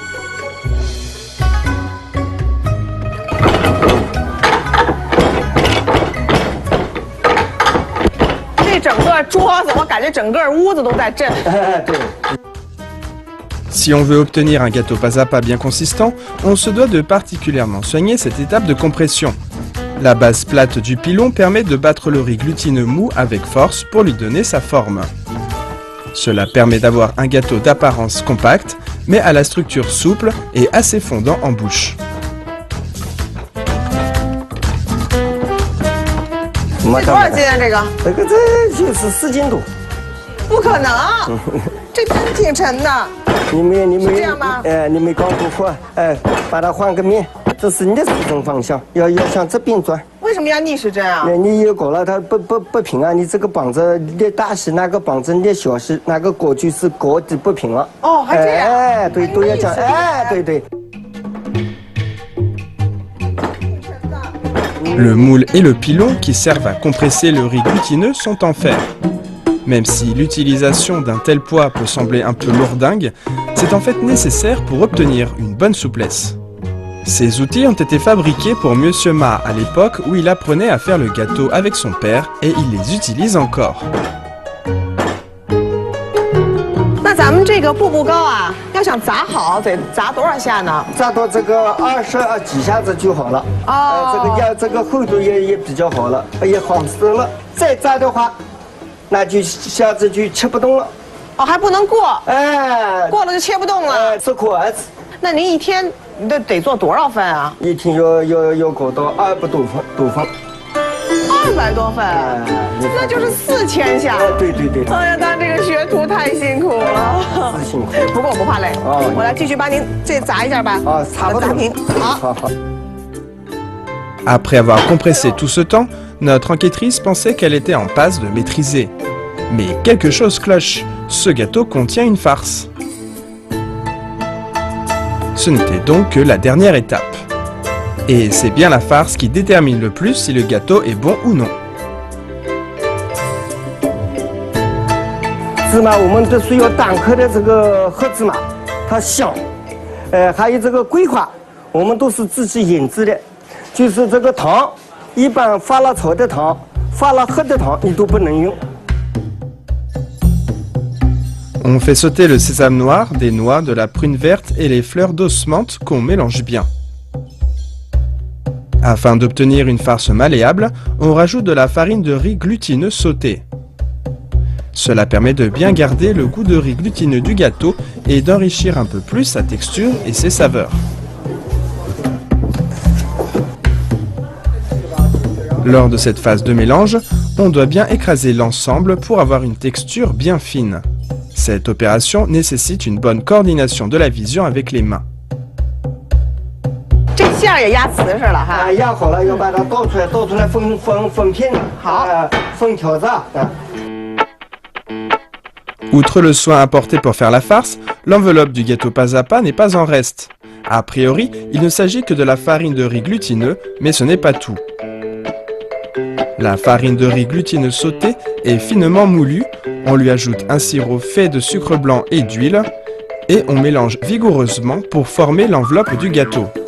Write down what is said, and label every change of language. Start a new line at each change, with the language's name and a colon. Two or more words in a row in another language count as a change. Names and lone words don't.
French: Si on veut obtenir un gâteau Pazapa bien consistant, on se doit de particulièrement soigner cette étape de compression. La base plate du pilon permet de battre le riz glutineux mou avec force pour lui donner sa forme. Cela permet d'avoir un gâteau d'apparence compacte, mais à la structure souple et assez fondant en bouche.
Chinese: 这多少斤啊？这就是4斤多。不可能，这真挺沉的。你没是这样吗？你没搞过货，把它换个面，这是逆时针方向，要向这边转。为什么要逆时针啊？你有搞了它不平啊，你这个膀子捏大时，那个膀子捏小时，那个锅就是锅底不平了。哦，还这样？哎，对，都要讲，哎，对对。
French: Le moule et le pilon qui servent à compresser le riz glutineux sont en fer. Même si l'utilisation d'un tel poids peut sembler un peu lourdingue, c'est en fait nécessaire pour obtenir une bonne souplesse. Ces outils ont été fabriqués pour Monsieur Ma à l'époque où il apprenait à faire le gâteau avec son père et il les utilise encore.
Chinese: 那咱们这个步步糕啊，要想炸好，得炸多少下呢？炸到这个20几下子就好了。哦，这个厚度也比较好了，也好吃了。再炸的话，那就下子就切不动了。哦，还不能过。哎，过了就切不动了。吃苦儿子。那您一天得做多少份啊？一天要搞到200多份。 200多份，那就是4000下。对。哎呀，当这个学徒太辛苦了。辛苦。不过我不怕累，我来继续帮您这砸一下吧。啊，差不多。砸平。好。
French: Après avoir compressé tout ce temps, notre enquêtrice pensait qu'elle était en passe de maîtriser. Mais quelque chose cloche, ce gâteau contient une farce. Ce n'était donc que la dernière étape. Et c'est bien la farce qui détermine le plus si le gâteau est bon ou non.
Chinese: 芝麻我们都是有单颗的这个黑芝麻，它香。还有这个桂花，我们都是自己研制的。就是这个糖，一般发了潮的糖、发了黑的糖你都不能用。
French: On fait sauter le sésame noir, des noix, de la prune verte et les fleurs d'os menthe qu'on mélange bien. Afin d'obtenir une farce malléable, on rajoute de la farine de riz glutineux sautée. Cela permet de bien garder le goût de riz glutineux du gâteau et d'enrichir un peu plus sa texture et ses saveurs. Lors de cette phase de mélange, on doit bien écraser l'ensemble pour avoir une texture bien fine. Cette opération nécessite une bonne coordination de la vision avec les mains.
Chinese: 这馅儿也压瓷实了哈。压好了，要把它倒出来分片。好，分条子啊。
French: Outre le soin apporté pour faire la farce, l'enveloppe du gâteau pas à pas n'est pas en reste. A priori, il ne s'agit que de la farine de riz glutineux, mais ce n'est pas tout. La farine de riz glutineux sautée est finement moulue, on lui ajoute un sirop fait de sucre blanc et d'huile, et on mélange vigoureusement pour former l'enveloppe du gâteau.